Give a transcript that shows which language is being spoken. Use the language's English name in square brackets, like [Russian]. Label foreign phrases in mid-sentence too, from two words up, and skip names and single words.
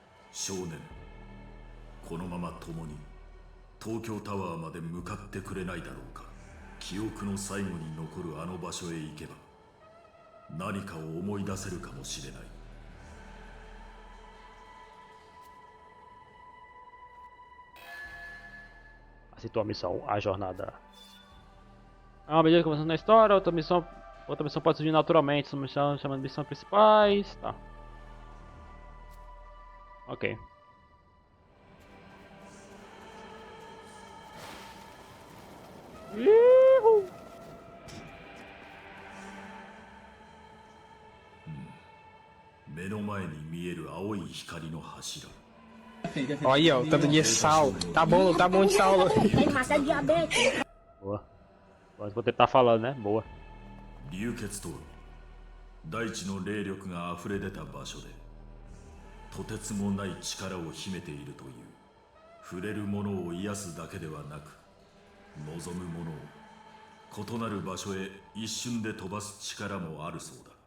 [Japanese] 少年、このまま共に東京タワーまで向かってくれないだろうか。記憶の最後に残るあの場所へ行けば何かを思い出せるかもしれない。 [Portuguese] Aceitou a missão, a jornada. À medida que avançando na história, outra missão pode surgir naturalmente. Essa missão chama de missões principais. Tá. Ok. Uhul. [Japanese] 目の前に見える青い光の柱。 [Portuguese] Olha aí, ó, o tanto de sal. Tá bom de sal. Tem massa diabetes. Boa. Agora vou tentar falando, né? Boa. [Japanese] 流血と大地の霊力が溢れ出た場所でとてつもない力を秘めているという。触れるものを癒すだけではなく望むものを異なる場所へ一瞬で飛ばす力もあるそうだ。